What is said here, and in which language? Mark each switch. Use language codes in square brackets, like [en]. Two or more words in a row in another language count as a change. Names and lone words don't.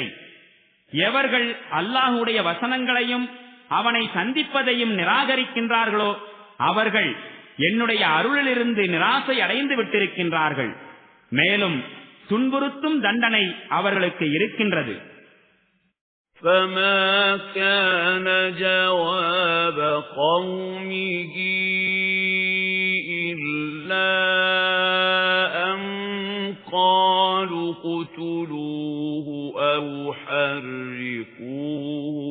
[ta] எவர்கள் அல்லாஹ்வுடைய வசனங்களையும் அவனை சந்திப்பதையும் நிராகரிக்கின்றார்களோ அவர்கள் என்னுடைய அருளிலிருந்து நிராசை அடைந்து விட்டிருக்கின்றார்கள். மேலும் துன்புறுத்தும் தண்டனை அவர்களுக்கு இருக்கின்றது. [ar] فَمَا كَانَ جَوَابَ قَوْمِهِ إِلَّا أَن قَالُوا اقْتُلُوهُ أَوْ حَرِّقُوهُ